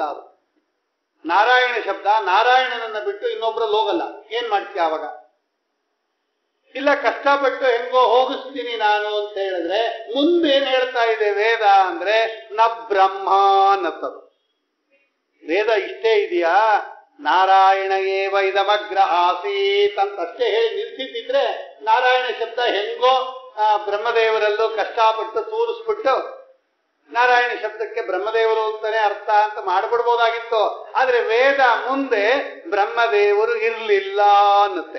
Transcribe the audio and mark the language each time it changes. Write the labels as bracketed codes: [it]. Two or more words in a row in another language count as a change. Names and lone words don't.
[kn] ಅದು ನಾರಾಯಣ ಶಬ್ದ ನಾರಾಯಣನನ್ನ ಬಿಟ್ಟು ಇನ್ನೊಬ್ರಲ್ಲಿ ಹೋಗಲ್ಲ. ಏನ್ ಮಾಡ್ತೀಯ ಅವಾಗ? ಇಲ್ಲ ಕಷ್ಟಪಟ್ಟು ಹೆಂಗೋ ಹೋಗಿಸ್ತೀನಿ ನಾನು ಅಂತ ಹೇಳಿದ್ರೆ ಮುಂದೇನ್ ಹೇಳ್ತಾ ಇದೆ ವೇದ ಅಂದ್ರೆ [sa] ನ ಬ್ರಹ್ಮ [kn] ಅನ್ನತ್ತದು. ವೇದ ಇಷ್ಟೇ ಇದೆಯಾ? [sa] ನಾರಾಯಣ ಏವ ಇದಮಗ್ರ ಆಸೀತ್ [kn] ಅಂತ ಅಷ್ಟೇ ಹೇಳಿ ನಿಲ್ಸಿದ್ರೆ ನಾರಾಯಣ ಶಬ್ದ ಹೆಂಗೋ ಬ್ರಹ್ಮದೇವರಲ್ಲೂ ಕಷ್ಟಪಟ್ಟು ತೋರಿಸ್ಬಿಟ್ಟು ನಾರಾಯಣ ಶಬ್ದಕ್ಕೆ ಬ್ರಹ್ಮದೇವರು ಅಂತಾನೆ ಅರ್ಥ ಅಂತ ಮಾಡ್ಬಿಡ್ಬೋದಾಗಿತ್ತು. ಆದ್ರೆ ವೇದ ಮುಂದೆ ಬ್ರಹ್ಮದೇವರು ಇರ್ಲಿಲ್ಲ ಅನ್ನತ್ತೆ.